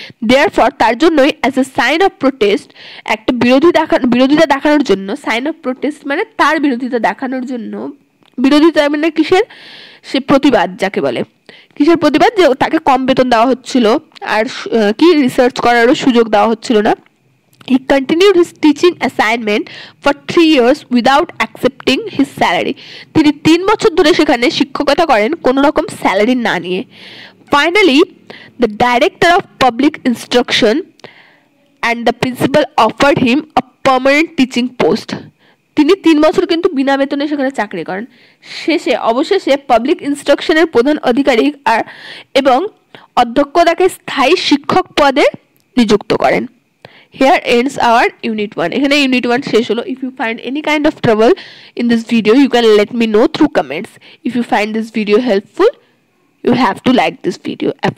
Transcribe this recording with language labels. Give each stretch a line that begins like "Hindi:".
Bangla: Therefore তার জন্যই as a sign of protest, একটা বিরোধিতা দেখানোর জন্য, সাইন অফ প্রোটেস্ট মানে তার বিরোধিতা দেখানোর জন্য, বিরোধিতা মানে কিসের? সে প্রতিবাদ যাকে বলে। কিসের প্রতিবাদ? যে তাকে কম বেতন দেওয়া হচ্ছিল আর কি রিসার্চ করারও সুযোগ দেওয়া হচ্ছিল না।
English: He continued his teaching assignment for 3 years without accepting his salary.
Bangla: তিনি 3 বছর ধরে সেখানে শিক্ষকতা করেন কোনো রকম স্যালারি না নিয়ে।
English: Finally, the director of public instruction and the principal offered him a permanent teaching post.
Bangla: তিনি 3 বছর কিন্তু বিনা বেতনে সেখানে চাকরি করেন। অবশেষে পাবলিক ইনস্ট্রাকশনের প্রধান আধিকারিক এবং অধ্যক্ষ তাকে স্থায়ী শিক্ষক পদে নিযুক্ত করেন।
English: Here ends our unit 1.
Bangla: এখানে unit 1 শেষ হলো।
English: If you find any kind of trouble in this video, you can let me know through comments. If you find this video helpful, you have to like this video. And you haven't subscribed my channel, please subscribe my channel.